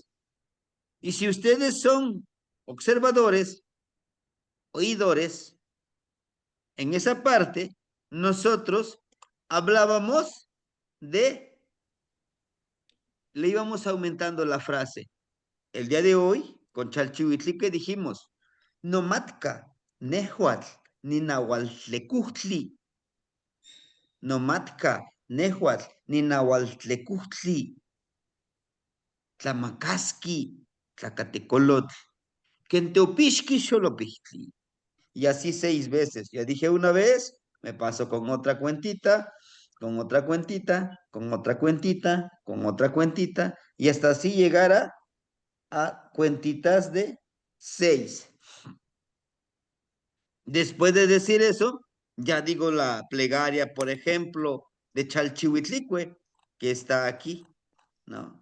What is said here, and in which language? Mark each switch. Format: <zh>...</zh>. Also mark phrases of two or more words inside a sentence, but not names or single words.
<es>Y si ustedes son observadores, oidores, en esa parte, nosotros hablábamos le íbamos aumentando la frase. El día de hoy, con Chalchihuitlique dijimos,</es> <nah>no matka, nehuatl, ni nahualtlecujtli. No matka, nehuatl, ni nahualtlecujtli. Tlamakaski, tlacatecolotl, kenteopishki xolopixtli.</nah> <es>Y así 6 veces. Ya dije una vez, me paso con otra cuentita, con otra cuentita, con otra cuentita, con otra cuentita, y hasta así llegar a cuentitas de 6. Después de decir eso, ya digo la plegaria, por ejemplo, de Chalchihuitlicue, que está aquí, ¿no?</es>